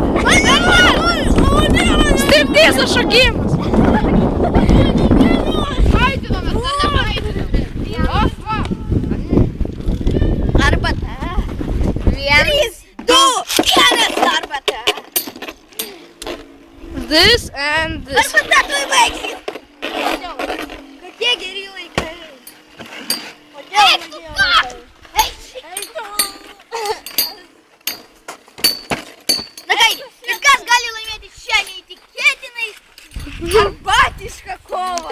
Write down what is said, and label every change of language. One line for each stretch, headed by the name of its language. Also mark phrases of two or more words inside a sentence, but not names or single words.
Lithuanian: striptizo šokimas. Faitinamės, ar nefaitinamės? Arbata. 1, 2, 1, arbata.
English: This and this.
Lithuanian: Arbata tu įbaigsi. Kokie geri laikai. Eik tu ką? Na kągi, ir kas gali laimėti šią neįtikėtinai arbatišką kovą?